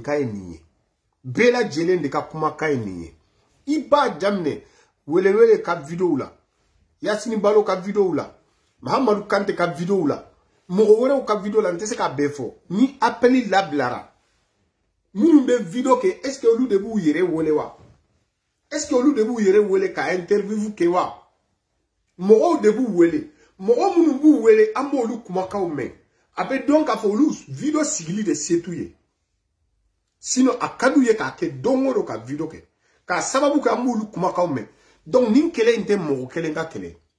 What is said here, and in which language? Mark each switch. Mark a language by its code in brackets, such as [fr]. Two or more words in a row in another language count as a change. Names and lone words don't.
[bm] ye nin ye bɛɛ lajɛlen de ka kumakan ye nin ye i b'a daminɛ welewele ka video la Yasini Balo ka video la Mahamadou Kante ka video la mɔgɔ wɛrɛw ka video la n tɛ se ka bɛɛ fɔ ni appeli labilara minnu bɛ video kɛ [fr] est ce que [bm] olu de b'u yɛrɛ wele wa [fr] est ce que [bm] olu de b'u yɛrɛ wele ka interview kɛ wa mɔgɔw de b'u wele mɔgɔ minnu b'u wele an b'olu kumakanw mɛn a bɛ dɔn k'a fɔ olu video sigili de se t'u ye sinon a ka d'u ye k'a kɛ don o don ka video kɛ k'a sababu kɛ an b'olu kumakanw mɛn donc nin kɛlɛ in tɛ mɔgɔ kelen ka kɛlɛ